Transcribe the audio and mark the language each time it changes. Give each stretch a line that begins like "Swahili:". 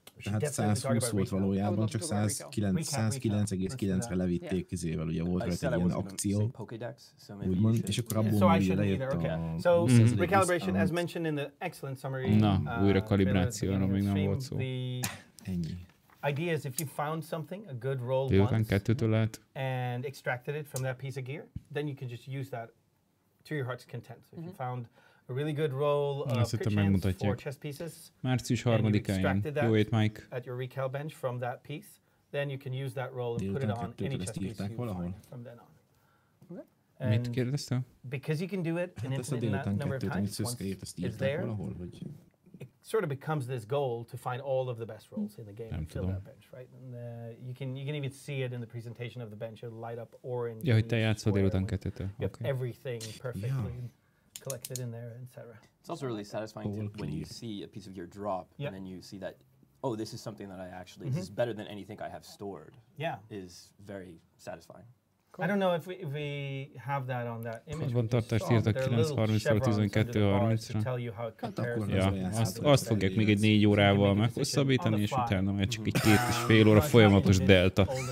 Hungarian: Tehát 120 volt valójában, csak 109,9-re levitték izével, ugye volt rajta egy ilyen akció, úgymond, és akkor abból ugye lejött a...
English: So, recalibration, as mentioned in the excellent summary.
Hungarian: Na, újra kalibrációra még nem volt szó. Ennyi.
English: Idea is if you found something, a good roll once, and extracted it from that piece of gear, then you can just use that to your heart's content. So if you found a really good roll of crit chance for chess pieces,
Hungarian: március 3-án jön. Jó ét, Mike.
English: At your recal bench from that piece, then you can use that roll and put it on any chess piece you find from then on.
Hungarian: Mit kérdeztem?
English: Because you can do it and input it in that number of times, once it's there, it sort of becomes this goal to find all of the best rolls in the game and fill that bench, right? And you can even see it in the presentation of the bench. It'll light up orange.
Hungarian: Ja, hogy te játszol délután 2-től.
English: You have everything perfectly collected in there, etc. It's also really satisfying when you see a piece of gear drop and then you see that, oh, this is something that I actually, this is better than anything I have stored. Yeah. Is very satisfying. Cool. I don't know if we have that on that image.
Hungarian: Karbantartást írtak 9:30-12:30-ra. Ja, azt fogják még egy 4 órával meghosszabbítani, és utána már csak egy 2,5 óra folyamatos delta.